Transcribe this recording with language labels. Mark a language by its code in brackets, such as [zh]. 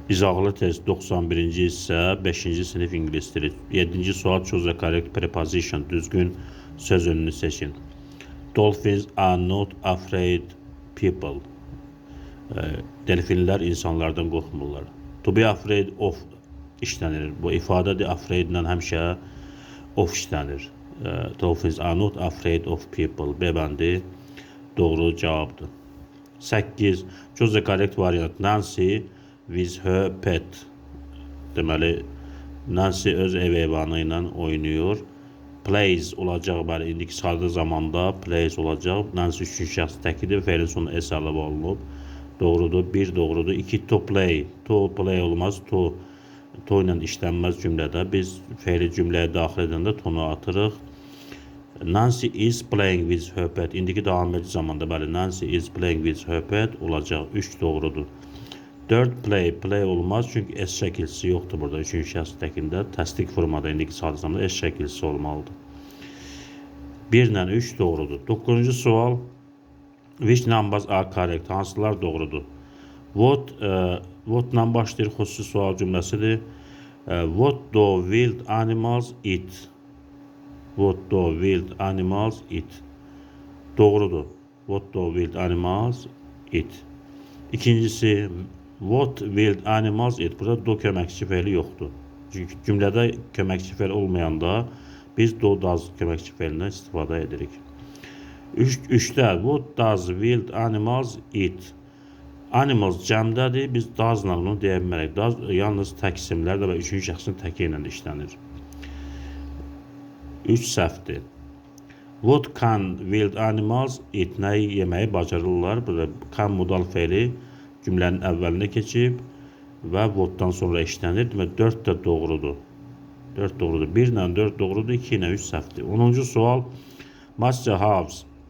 [az] İzahlı test 91-ci hissə 5-ci sinif ingilis dili. 7-ci sual [en] choose the correct preposition. [az] Düzgün söz önünü seçin. [en] Dolphins are not afraid people. [az] Delfinlər insanlardan qorxmurlar. [en] To be afraid of [az] işlənir. Bu ifadədir. Afraid ilə həmişə of işlənir. [en] Dolphins are not afraid of people. [az] B bəndi doğru cavabdır. 8. [en] Choose the correct variant. Nancy with her pet. [az] Deməli, Nancy öz ev heyvanı ilə oynayır. Plays olacaq, bəli, indiki sadə zamanda plays olacaq. Nancy üçüncü şəxs təkidir, fe'lin sonu s əlavə olunub. Doğrudur, 1 doğrudur. 2 to play. To play olmaz, to ilə işlənməz cümlədə. Biz fe'li cümləyə daxil edəndə tonu atırıq. [en] Nancy is playing with her pet. [az] İndiki davam edici zamanda, bəli, [en] Nancy is playing with her pet [az] olacaq. 3 doğrudur. 4 play olmaz çünki S şəkilsi yoxdur burada. 3-cü şəxs təkində təsdiq formada indiki sadə zamanda S şəkilsi olmalıdır. 1 ilə 3 doğrudur. 9-cu sual. [en] Which numbers are correct? [az] Hansılar doğrudur? What ilə başlayır, xüsusi sual cümləsidir. [en] What do wild animals eat? What do wild animals eat? Doğrudur. What do wild animals eat? İkincisi, what wild animals eat? [az] Burada do köməkçi fe'li yoxdur. Çünki cümlədə köməkçi fe'l olmayanda biz do does köməkçi fe'lindən istifadə edirik. [en] 3-də, what does wild animals eat? [az] Animals cəmdədir, biz does-la onu deyə bilmərək. Does yalnız tək isimlərdə və 3-cü şəxsin təki ilə işlənir. 3 səhvdir. [en] What can wild animals eat? [az] Nəyi yeməyi bacarırlar? Burada can modal fe'li cümlənin əvvəlinə keçib və whatdan sonra işlənir. Demək, 4 də doğrudur. 4 doğrudur. 1 ilə 4 doğrudur, 2 ilə 3 səhvdir. 10-cu sual. Must the house.